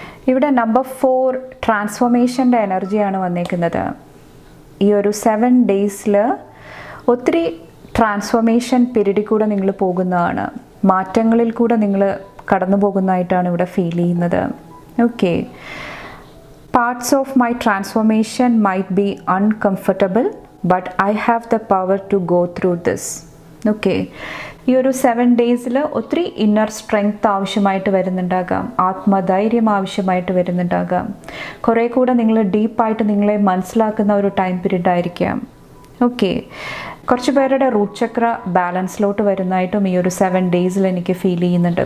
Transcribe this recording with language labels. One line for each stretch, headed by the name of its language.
Malayalam: ഇവിടെ നമ്പർ 4 ട്രാൻസ്ഫോർമേഷൻ്റെ എനർജിയാണ് വന്നേക്കുന്നത്. ഈ ഒരു 7 ഡേയ്സിൽ ഒത്തിരി ട്രാൻസ്ഫോർമേഷൻ പീരീഡിൽ കൂടെ നിങ്ങൾ പോകുന്നതാണ്. മാറ്റങ്ങളിൽ കൂടെ നിങ്ങൾ കടന്നു പോകുന്നതായിട്ടാണ് ഇവിടെ ഫീൽ ചെയ്യുന്നത്.
English: Okay, parts of my transformation might be uncomfortable, but I have the power to go through this.
Malayalam: Okay, ഈ ഒരു 7 ഡേയ്സിൽ ഒത്തിരി ഇന്നർ സ്ട്രെങ്ത് ആവശ്യമായിട്ട് വരുന്നുണ്ടാകാം. ആത്മധൈര്യം ആവശ്യമായിട്ട് വരുന്നുണ്ടാകാം. കുറേ കൂടെ നിങ്ങൾ ഡീപ്പായിട്ട് നിങ്ങളെ മനസ്സിലാക്കുന്ന ഒരു ടൈം പീരീഡ് ആയിരിക്കാം. ഓക്കെ, കുറച്ച് പേരുടെ റൂട്ട് ചക്ര ബാലൻസിലോട്ട് വരുന്നതായിട്ടും ഈ ഒരു 7 ഡേയ്സിൽ എനിക്ക് ഫീൽ ചെയ്യുന്നുണ്ട്.